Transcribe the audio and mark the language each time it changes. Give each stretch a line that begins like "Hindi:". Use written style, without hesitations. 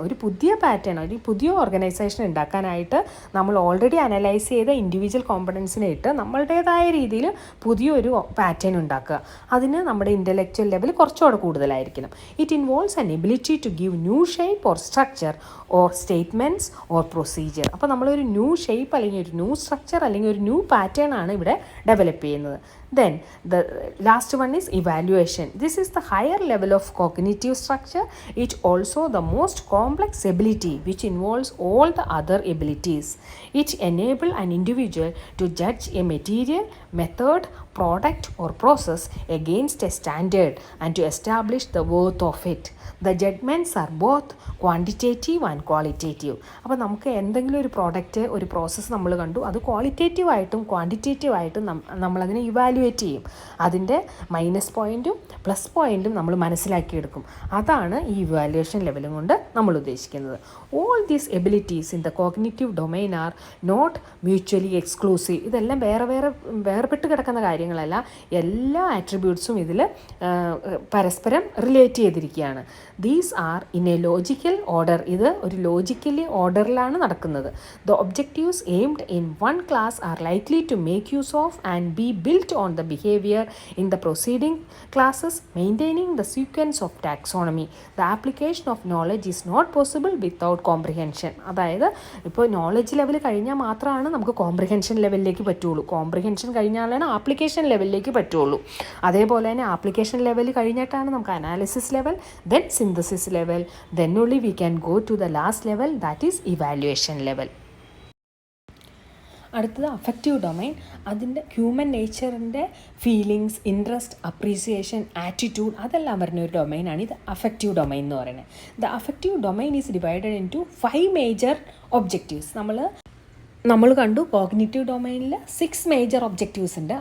Malayalam: ഒരു പുതിയ ഓർഗനൈസേഷൻ ഉണ്ടാക്കാനായിട്ട് നമ്മൾ ഓൾറെഡി അനലൈസ് ചെയ്ത ഇൻഡിവിജ്വൽ കോമ്പണൻസിനെ ഇട്ട് നമ്മളുടേതായ രീതിയിൽ പുതിയൊരു പാറ്റേൺ ഉണ്ടാക്കുക. അതിന് നമ്മുടെ ഇൻ്റലക്ച്വൽ ലെവൽ കുറച്ചുകൂടെ കൂടുതലായിരിക്കണം.
English: It involves an ability to give new shape or structure or statements or procedure.
Malayalam: അപ്പോൾ നമ്മളൊരു ന്യൂ ഷേപ്പ് അല്ലെങ്കിൽ ഒരു ന്യൂ സ്ട്രക്ചർ അല്ലെങ്കിൽ ഒരു ന്യൂ പാറ്റേൺ ആണ് ഇവിടെ ഡെവലപ്പ് ചെയ്യുന്നത്.
English: Then the last one is evaluation. This is the higher level of cognitive structure. It also the most complex ability which involves all the other abilities. It enable an individual to judge a material, method, product or process against a standard and to establish the worth of it. The judgments are both quantitative and qualitative.
Malayalam: അപ്പോൾ നമുക്ക് എന്തെങ്കിലും ഒരു product, ഒരു process നമ്മൾ കണ്ടു, അത് ക്വാളിറ്റേറ്റീവായിട്ടും ക്വാണ്ടിറ്റേറ്റീവായിട്ടും നമ്മളതിനെ evaluate ചെയ്യും. അതിൻ്റെ മൈനസ് പോയിൻറ്റും പ്ലസ് പോയിൻറ്റും നമ്മൾ മനസ്സിലാക്കിയെടുക്കും. അതാണ് ഈ ഇവാലുവേഷൻ ലെവലും കൊണ്ട് നമ്മൾ ഉദ്ദേശിക്കുന്നത്.
English: All these abilities in the cognitive domain are not mutually exclusive.
Malayalam: ഇതെല്ലാം വേർപെട്ട് കിടക്കുന്ന കാര്യങ്ങളല്ല. എല്ലാ ആട്രിബ്യൂട്ട്സും ഇതിൽ പരസ്പരം റിലേറ്റ് ചെയ്തിരിക്കുകയാണ്.
English: These are in a logical order.
Malayalam: ഇത് ഒരു ലോജിക്കലി ഓർഡറിലാണ് നടക്കുന്നത്.
English: The objectives aimed in one class are likely to make use of and be built on the behaviour in the proceeding classes, maintaining the sequence of taxonomy. The application of knowledge is not possible without comprehension.
Malayalam: അതായത് ഇപ്പോൾ knowledge level കഴിഞ്ഞാൽ മാത്രമാണ് നമുക്ക് comprehension ലെവലിലേക്ക് പറ്റുള്ളൂ. Comprehension കഴിഞ്ഞാലാണ് application ലെവലിലേക്ക് പറ്റുള്ളൂ. അതേപോലെ തന്നെ ആപ്ലിക്കേഷൻ ലെവൽ കഴിഞ്ഞിട്ടാണ് നമുക്ക് analysis level,
English: then synthesis level, then only we can go to the last level, that is evaluation level.
Malayalam: അടുത്തത് അഫക്റ്റീവ് ഡൊമൈൻ. അതിൻ്റെ human നേച്ചറിൻ്റെ feelings, interest, appreciation, attitude അതെല്ലാം വരുന്ന ഒരു ഡൊമൈനാണ് ഇത് അഫക്റ്റീവ് ഡൊമൈൻ എന്ന് പറയുന്നത്.
English: The affective domain is divided into 5 major objectives.
Malayalam: നമ്മൾ കണ്ടു കോഗ്നിറ്റീവ് ഡൊമൈനിൽ 6 മേജർ ഒബ്ജക്റ്റീവ്സ് ഉണ്ട്.